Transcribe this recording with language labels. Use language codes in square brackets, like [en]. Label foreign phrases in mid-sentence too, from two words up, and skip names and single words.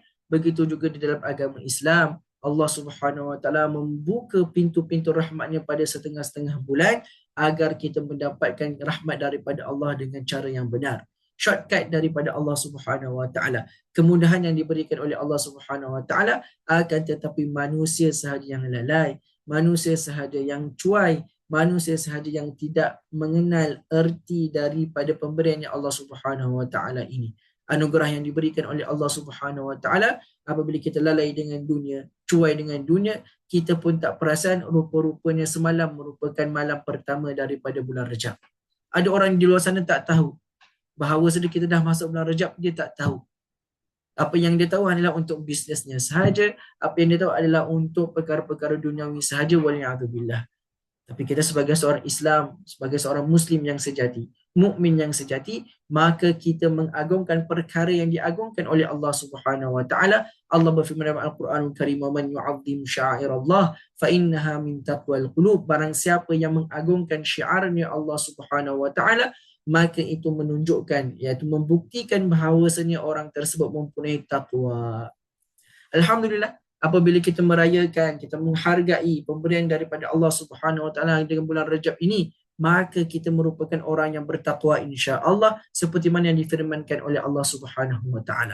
[ms] Begitu juga di dalam agama Islam, [ar] الله سبحانه وتعالى [ms] membuka pintu-pintu rahmatnya pada setengah-setengah bulan agar kita mendapatkan rahmat daripada Allah dengan cara yang benar. Shortcut daripada [ar] الله سبحانه وتعالى, [ms] kemudahan yang diberikan oleh [ar] الله سبحانه وتعالى, [ms] akan tetapi manusia sahaja yang lalai, manusia sahaja yang cuai, manusia sahaja yang tidak mengenal erti daripada pemberiannya [ar] الله سبحانه وتعالى [ms] ini. Anugerah yang diberikan oleh [ar] الله سبحانه وتعالى, [ms] apabila kita lalai dengan dunia, cuai dengan dunia, kita pun tak perasan rupa-rupanya semalam merupakan malam pertama daripada bulan Rajab. Ada orang di luar sana tak tahu bahawa kita dah masuk bulan Rajab, dia tak tahu. Apa yang dia tahu adalah untuk bisnesnya sahaja, apa yang dia tahu adalah untuk perkara-perkara duniawi sahaja, waliya'udzubillah. Tapi kita sebagai seorang Islam, sebagai seorang Muslim yang sejati, mukmin yang sejati, maka kita mengagungkan perkara yang diagungkan oleh [ar] الله سبحانه وتعالى. [ms] Allah berfirman dalam [ar] القرآن الكريم, "من يعظم شعائر الله فإنها من تقوى القلوب." [ms] Barang siapa yang mengagungkan syiarnya [ar] الله سبحانه وتعالى, [ms] maka itu menunjukkan, iaitu membuktikan bahawasanya orang tersebut mempunyai takwa. Alhamdulillah, apabila kita merayakan, kita menghargai pemberian daripada [ar] الله سبحانه وتعالى [ms] dengan bulan Rajab ini, maka kita merupakan orang yang bertakwa insya-Allah seperti mana yang difirmankan oleh [ar] الله سبحانه وتعالى.